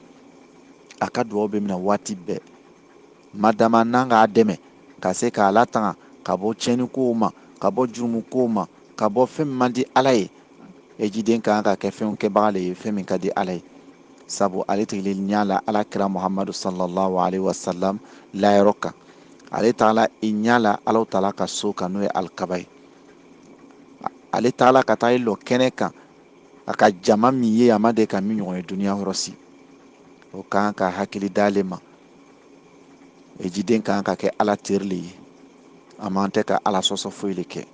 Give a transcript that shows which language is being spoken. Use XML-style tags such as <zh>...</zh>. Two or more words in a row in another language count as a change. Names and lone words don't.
<bm>a ka duwawu bɛ minɛ waati bɛɛ madama n'an k'a dɛmɛ ka se k'a latanga ka bɔ tiɲɛni kow ma ka bɔ jurumu kow ma ka bɔ fɛn min man di ala ye. hejiden kan ka kɛ fɛnw kɛbaga le ye fɛn min ka di ala ye. sabu ale tigilen ɲa la ala kira muhamadu</bm> <ar>صلى الله عليه وسلم</ar> <bm>layɔrɔ kan. ale taala i ɲa la ala taala ka so kan n'o ye alikaba ye. ale taala ka taa i lɔ kɛnɛ kan a ka jama min ye a ma de ka min ɲɔgɔn ye duniya yɔrɔ si. o kan ka hakili d'ale ma. hejiden kan ka kɛ ala teri le ye a man tɛ ka ala sɔsɔ foyi le kɛ.</bm>